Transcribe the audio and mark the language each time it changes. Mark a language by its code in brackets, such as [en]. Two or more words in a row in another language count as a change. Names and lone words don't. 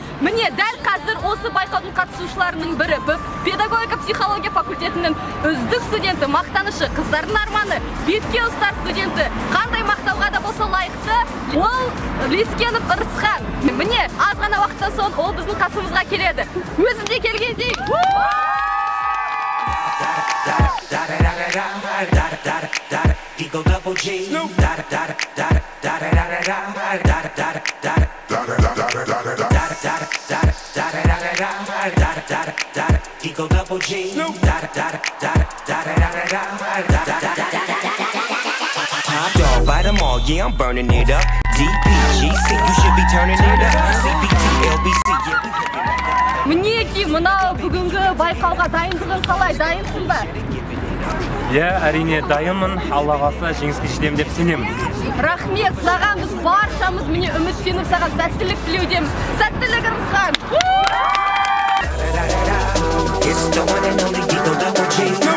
[kk] Міне дәл қазір осы байқаудың қатысушыларының бірі педагогика психология факультетінің үздік студенті, мақтанышы, қыздардың арманы, бетке ұстар студенті. Қандай мақтауға да болса лайықты, ол Лескенов Рысхан. Міне аз ғана уақыттан соң ол біздің қасымызға келеді. Өзі де келгендей. [en] Eagle double G. Eagle double G. Top dog, bite them all, yeah, I'm burning it up. DPGC, you should be turning it up. CPT, LBC, yeah, we hooking it up. [kk] Мінекей, мынау бүгінгі байқауға дайындығың қалай, дайынсың ба? Иә, әрине дайынмын. Алла қаласа жеңіске жетемін деп сенемін. Рахмет, саған біз баршамыз міне үміттеніп саған сәттілік тілеудеміз. Сәттілік, Рысхан! [en] It's the one and only Eagle double G.